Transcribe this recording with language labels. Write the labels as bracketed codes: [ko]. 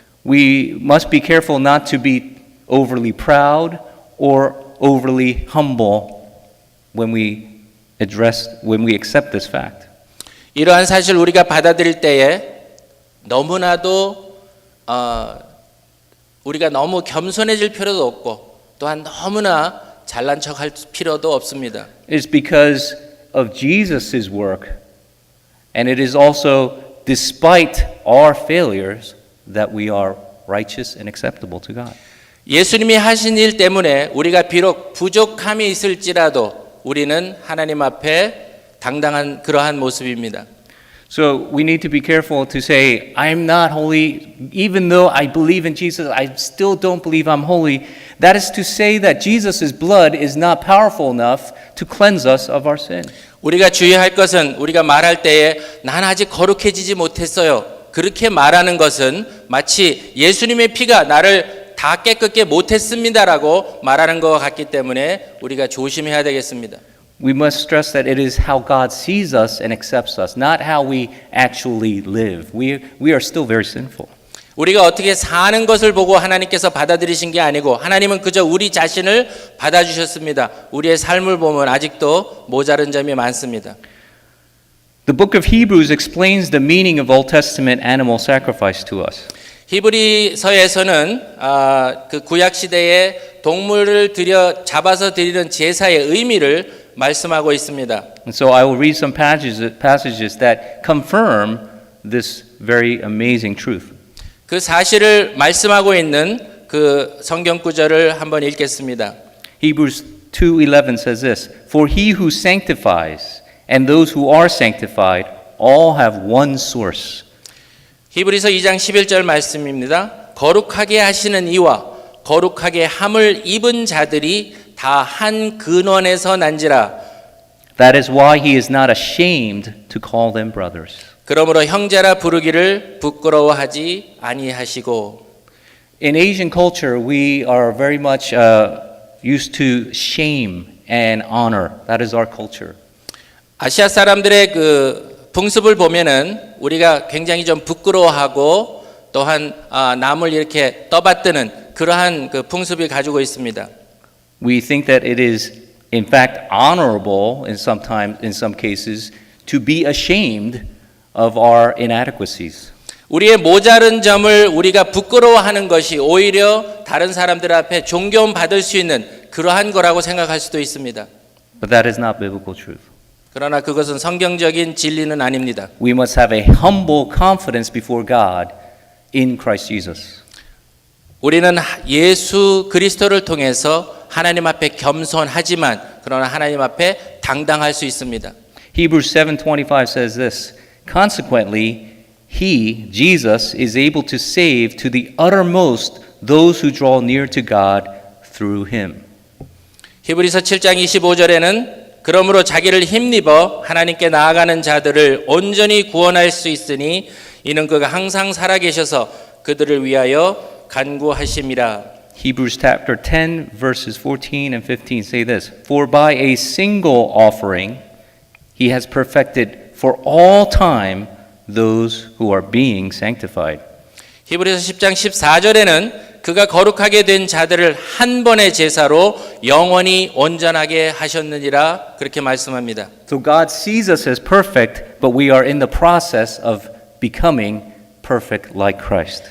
[en] We must be careful not to be overly proud or overly humble when we accept this fact. [ko] 이러한 사실 우리가 받아들일 때에 너무나도 우리가 너무 겸손해질 필요도 없고 또한 너무나 잘난 척할 필요도 없습니다. [en] It's because of Jesus' work, and it is also despite our failures that we are righteous and acceptable to God. [ko] 예수님이 하신 일 때문에 우리가 비록 부족함이 있을지라도 우리는 하나님 앞에 당당한 그러한 모습입니다. [en] So we need to be careful to say, I'm not holy, even though I believe in Jesus, I still don't believe I'm holy. That is to say that Jesus' blood is not powerful enough to cleanse us of our sin. [ko] 우리가 주의할 것은 우리가 말할 때에 난 아직 거룩해지지 못했어요. 그렇게 말하는 것은 마치 예수님의 피가 나를 다 깨끗게 못했습니다라고 말하는 것과 같기 때문에 우리가 조심해야 되겠습니다. [en] We must stress that it is how God sees us and accepts us, not how we actually live. We are still very sinful. [ko] 우리가 어떻게 사는 것을 보고 하나님께서 받아들이신 게 아니고 하나님은 그저 우리 자신을 받아주셨습니다. 우리의 삶을 보면 아직도 모자른 점이 많습니다. [en] The book of Hebrews explains the meaning of Old Testament animal sacrifice to us. [ko] 히브리서에서는 그 구약 시대에 동물을 잡아서 드리는 제사의 의미를 말씀하고 있습니다. [en] And so I will read some passages that confirm this very amazing truth. [ko] 그 사실을 말씀하고 있는 그 성경 구절을 한번 읽겠습니다. [en] Hebrews 2:11 says this, For he who sanctifies and those who are sanctified all have one source. [ko] 히브리서 2장 11절 말씀입니다. 거룩하게 하시는 이와 거룩하게 함을 입은 자들이 다 한 근원에서 난지라. [en] That is why he is not ashamed to call them brothers. [ko] 그러므로 형제라 부르기를 부끄러워하지 아니하시고. [en] In Asian culture, we are very much used to shame and honor. That is our culture. [ko] 아시아 사람들의 그 풍습을 보면은 우리가 굉장히 좀 부끄러워하고 또한 남을 이렇게 떠받드는 그러한 그 풍습을 가지고 있습니다. [en] We think that it is in fact honorable in some cases to be ashamed of our inadequacies. [ko] 우리의 모자른 점을 우리가 부끄러워하는 것이 오히려 다른 사람들 앞에 존경 받을 수 있는 그러한 거라고 생각할 수도 있습니다. [en] But that is not biblical truth. [ko] 그러나 그것은 성경적인 진리는 아닙니다. [en] We must have a humble confidence before God in Christ Jesus. [ko] 우리는 예수 그리스도를 통해서 하나님 앞에 겸손하지만 그러나 하나님 앞에 당당할 수 있습니다. [en] Hebrews 7:25 says this, Consequently, he, Jesus, is able to save to the uttermost those who draw near to God through him. [ko] 히브리서 7장 25절에는 그러므로 자기를 힘입어 하나님께 나아가는 자들을 온전히 구원할 수 있으니 이는 그가 항상 살아계셔서 그들을 위하여 간구하심이라. [en] Hebrews chapter 10 verses 14 and 15 say this, For by a single offering he has perfected for all time those who are being sanctified. [ko] 히브리서 10장 14절에는 그가 거룩하게 된 자들을 한 번의 제사로 영원히 온전하게 하셨느니라 그렇게 말씀합니다. [en] So God sees us as perfect, but we are in the process of becoming perfect like Christ.